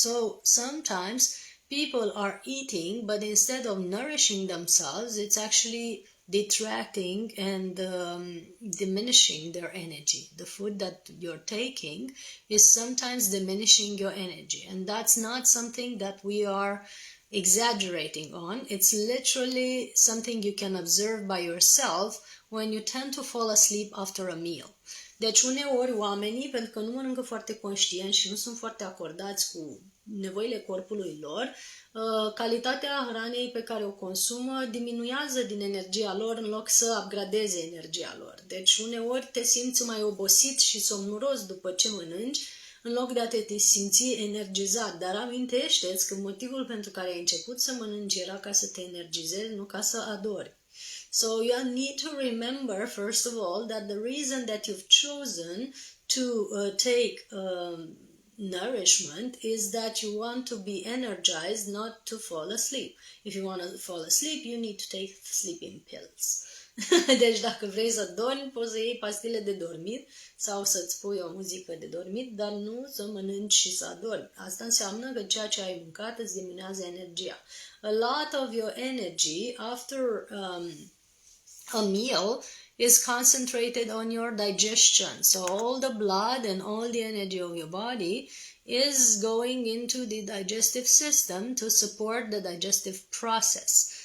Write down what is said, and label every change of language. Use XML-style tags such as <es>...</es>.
<en>So sometimes people are eating, but instead of nourishing themselves, it's actually detracting and diminishing their energy. The food that you're taking is sometimes diminishing your energy, and that's not something that we are exaggerating on. It's literally something you can observe by yourself when you tend to fall asleep after a meal.</en> <ro>Deci uneori oamenii, pentru că nu mănâncă foarte conștient și nu sunt foarte acordați cu nevoile corpului lor, calitatea hranei pe care o consumă diminuează din energia lor în loc să upgradeze energia lor. Deci uneori te simți mai obosit și somnoros după ce mănânci, în loc de a te simți energizat. Dar amintește-ți că motivul pentru care ai început să mănânci era ca să te energizezi, nu ca să adori.</ro> <en>So you need to remember, first of all, that the reason that you've chosen to take nourishment is that you want to be energized, not to fall asleep. If you want to fall asleep, you need to take sleeping pills.</en> <ro>Deci dacă vrei să dormi, poți să iei pastile de dormit sau să-ți pui o muzică de dormit, dar nu să mănânci și să adormi. Asta înseamnă că ceea ce ai mâncat îți diminuează energia.</ro> <en>A lot of your energy after a meal is concentrated on your digestion. So all the blood and all the energy of your body is going into the digestive system to support the digestive process.</en>